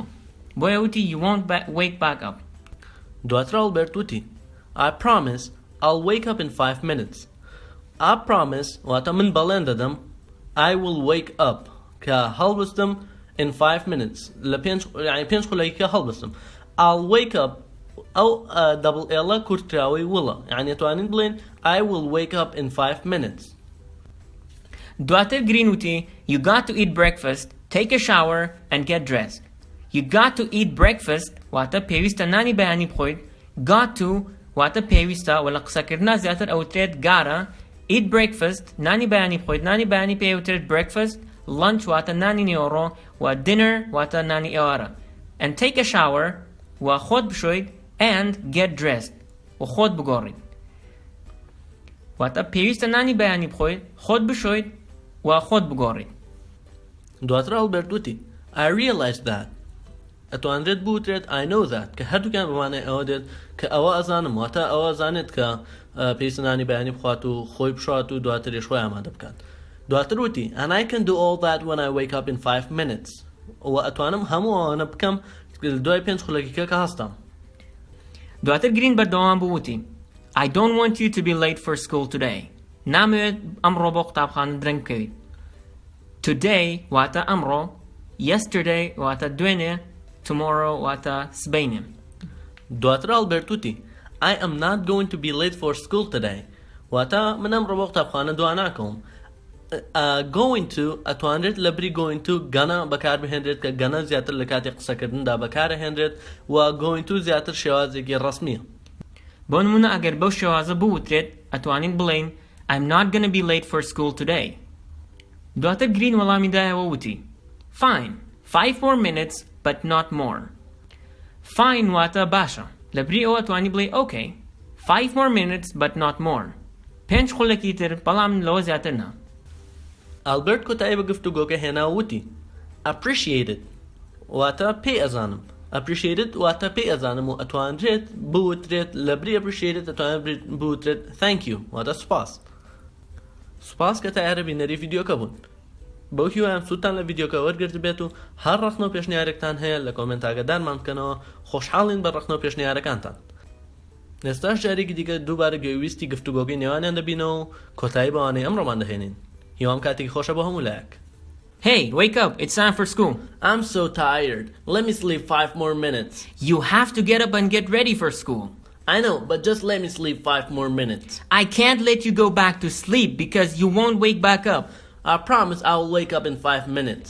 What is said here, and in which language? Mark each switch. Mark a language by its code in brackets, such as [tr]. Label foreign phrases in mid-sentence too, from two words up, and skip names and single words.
[ckb] بۆیە وتی [en] you won't wake back up. [ckb] دواتر ئەلبێرت وتی [en] I promise I'll wake up in 5 minutes. I promise [ckb] واتە من بەڵێن دەدەم [en] I will wake up [ckb] کە هەڵبستم [en] in 5 minutes [ckb] لە 5 خولەکە هەڵبستم. [en] I'll wake up [ckb] ئەو دەبڵ ئێڵە کورتراوەی وڵە یعنی توانین بڵێن [en] I will wake up in 5 minutes. [ckb] دواتر گرین وتی [en] You got to eat breakfast, take a shower and get dressed. You got to eat breakfast [ckb] واتە پێویستە نانی بەیانی بخۆیت. [en] Got to [ckb] واتە پێویستە و لە قسەکردنا زیاتر ئەوترێت گارە. [en] Eat breakfast [ckb] نانی بەیانی بخۆیت. نانی بەیانی پێوترێت breakfast. Lunch واتە نانی نێوەڕۆ و dinner واتە نانی ئێوارە. [en] And take a shower [ckb] و خۆت بشۆیت [en] and get dressed [ckb] و خۆت بگۆڕیت. واتە پێویستە نانی بەیانی بخۆیت، خۆت بشۆیت و خۆت بگۆڕیت. دواتر ئەلبێرت وتی [en] I realize that. [ckb] ئەتوانرێت بوترێت [en] I know that [ckb] کە هەردووکیان بمانێ ئەوە دێت کە ئەوە ئەزانم واتە ئەوە ئەزانێت کە پێویستە نانی بەیانی بخوات و خۆی بشات و دواتر خۆی ئامادە بکات. دواتر وتی [en] and I can do all that when I wake up in 5 minutes. [ckb] و ئەتوانم هەموو ئەوانە بکەم دوای 5 خولەکیکە کە هەستم. دواتر گرین بەردەوام بوو وتی [en] I don't want you to be late for school today. [ckb] نامەوێت ئەمڕۆ بۆ قوتابخانە درەنگ بکەویت. Today واتە ئەمڕۆ. Yesterday واتە دوێنێ. Tomorrow واتە سبەینێ. دواتر ئەلبێرت وتی [en] I am not going to be late for school today. [ckb] واتە من ئەمڕۆ بۆ قوتابخانە دوا ناکەم. [en] Going to [ckb] ئەتوانرێت لە بری [en] going to [ckb] گەنە بەکاربهێنرێت کە گەنە زیاتر لە کاتی قسەکردندا بەکارەهێنرێت و [en] going to [ckb] زیاتر شێوازێکی ڕەسمیە. بۆ نمونە ئەگەر بەو شێوازە بوترێت ئەتوانین بڵێین [en] I'm not gonna be late for school today. [ckb] دواتر گرین وەڵامی دایەوە وتی Fine. [en] 5 more minutes but not more. [ckb] Fine واتە باشە. لە بری ئەوە توانی بڵێ OK. [en] 5 more minutes but not more. [ckb] 5 خولەکی تر بەڵام لەوە زیاتر نا. ئەلبێرت کۆتایی بە گفتوگۆکە هێنا وتی appreciated واتە پێی ئەزانم appreciated واتە پێی ئەزانم و ئەتوانرێت بوترێت لە بری appreciated ئەتوانرێت بوترێت [en] thank you [ckb] واتە سوپاس سوپاس کە تا ئێرە بینەری ڤیدیۆکە بوون بەو هیوایەم سوودتان لە ڤیدیۆکە وەرگرت بێت و هەر ڕەخنەو پێشنیارێکتان هەیە لە کۆمنتاگە دانمان بکەنەوە خۆشحاڵین بە ڕەخنەو پێشنیارەکانتان ئێستاش جارێکی دیکە دووبارە گوێویستی گفتوگۆگەی نێوانیان دەبینەوە و کۆتایی بەوانەی ئەمڕۆمان دەهێنین هیوام کاتێکی خۆشە بۆ هەموو لایەک [en] Hey, wake up. It's time for school. I'm so tired. Let me sleep 5 more minutes. You have to get up and get ready for school. I know, but just let me sleep 5 more minutes. I can't let you go back to sleep because you won't wake back up. I promise I will wake up in 5 minutes.